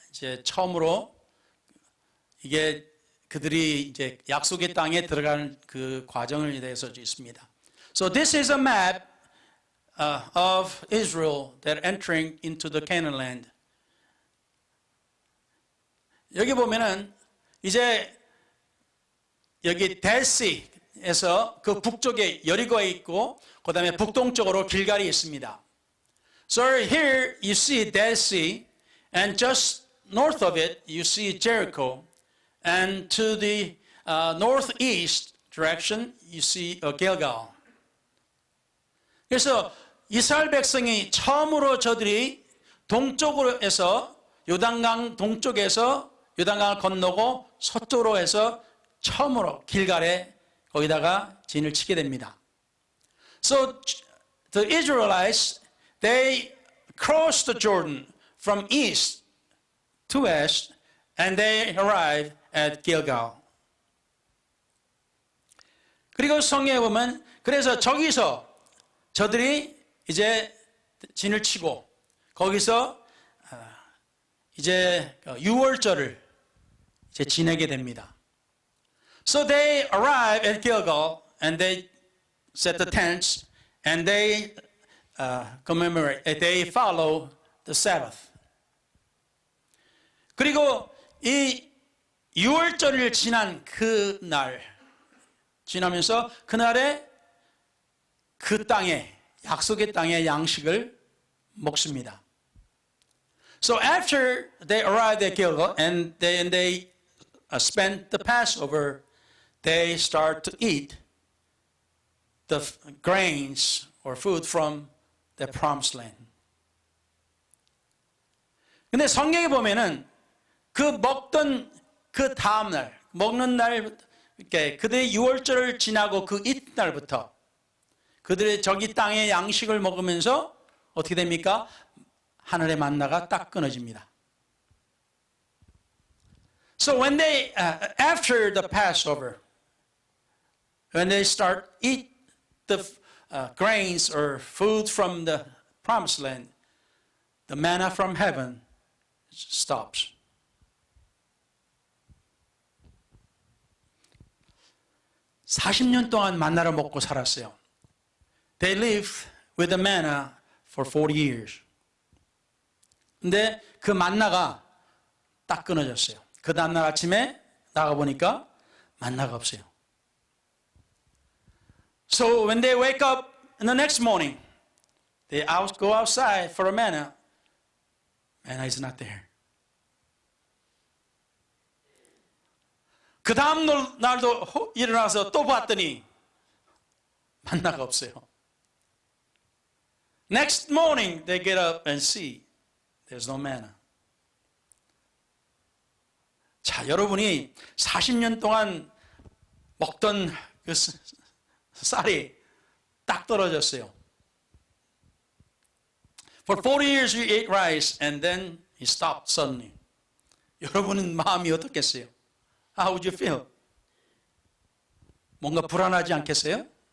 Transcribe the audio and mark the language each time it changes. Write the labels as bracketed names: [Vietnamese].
[Korean] 이제 처음으로 이게 그들이 이제 약속의 땅에 들어가는 그 과정을 대해서 있습니다. [English] So this is a map of Israel that entering into the Canaan land. [Korean] 여기 보면은 이제 여기 델시에서 그 북쪽에 여리고가 있고 그다음에 북동쪽으로 길갈이 있습니다. [English] So here you see Dead Sea, and just north of it you see Jericho, and to the northeast direction you see Gilgal. [Korean] 그래서 이스라엘 백성이 처음으로 저들이 동쪽으로 해서 요단강 동쪽에서 요단강을 건너고 서쪽으로 해서 처음으로 길갈에 거기다가 진을 치게 됩니다. [English] So the Israelites, they crossed the Jordan from east to west and they arrived at Gilgal. [Korean] 그리고 성경에 보면 그래서 저기서 저들이 이제 진을 치고 거기서 이제 유월절을 이제 지내게 됩니다. [English] So they arrive at Gilgal and they set the tents and they commemorate, they follow the Sabbath. [Korean] 그리고 이 유월절을 지난 그 날 지나면서 그날에 그 땅에 약속의 땅의 양식을 먹습니다. [English] So after they arrived at Gilgal and they spent the Passover, they start to eat the grains or food from the promised land. [Korean] 근데 성경에 보면은 그 먹던 그 다음 날, 먹는 날, 이렇게 그들의 유월절을 지나고 그 이튿날부터 그들의 저기 땅의 양식을 먹으면서 어떻게 됩니까? 하늘의 만나가 딱 끊어집니다. [English] So when they, after the Passover, when they start eat the grains or food from the promised land, the manna from heaven stops. [Korean] (40년) 동안 만나를 먹고 살았어요. [English] They lived with the manna for 40 years. [Korean] 근데 그 만나가 딱 끊어졌어요. 그 다음날 아침에 나가보니까 만나가 없어요. [English] So when they wake up in the next morning, they go outside for a manna. Manna is not there. [Korean] 그 다음 날도 일어나서 또 봤더니 만나가 없어요. [English] Next morning they get up and see there's no manna. [Korean] 자, 여러분이 40년 동안 먹던 그 쌀이 딱 떨어졌어요. [English] For 40 years you ate rice and then he stopped suddenly. [Korean] 여러분은 마음이 어떻겠어요? [English] How would you feel? [Korean] 뭔가 불안하지 않겠어요?